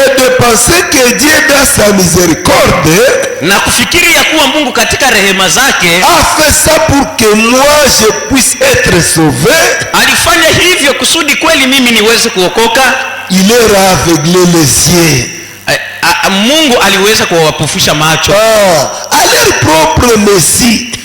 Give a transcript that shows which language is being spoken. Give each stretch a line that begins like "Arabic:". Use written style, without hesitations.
French: Et de penser que Dieu dans sa miséricorde,
Swahili: na kufikiri ya kuwa Mungu katika rehema zake
French: a fait ça pour que moi je puisse être sauvé.
Swahili: Alifanya hivyo kusudi kweli mimi niweze kuokoka.
French: Il leur a aveuglé les yeux.
Swahili: Mungu aliweza kuwapofusha macho.
French: À leur propre messie.